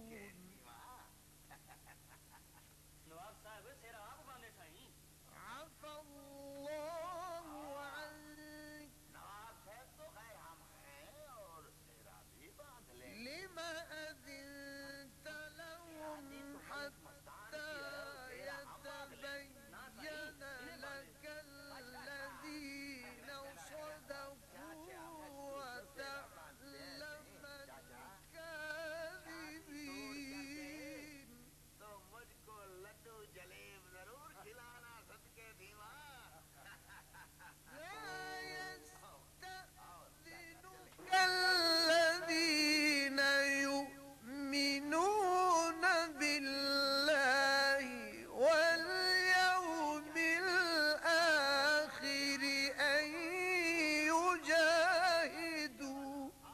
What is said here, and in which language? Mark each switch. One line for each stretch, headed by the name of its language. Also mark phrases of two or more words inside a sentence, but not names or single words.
Arabic: عفى الله عنك لما أذنت لهم حتى يتبين لك الذين صدقوا وتعلم
Hindi: الكاذبين तो मुझको लड्डू जलेब जरूर खिलाना सदके दीवा لا
Arabic: يستأذنك الذين يؤمنون بالله واليوم الآخر أن يجاهدوا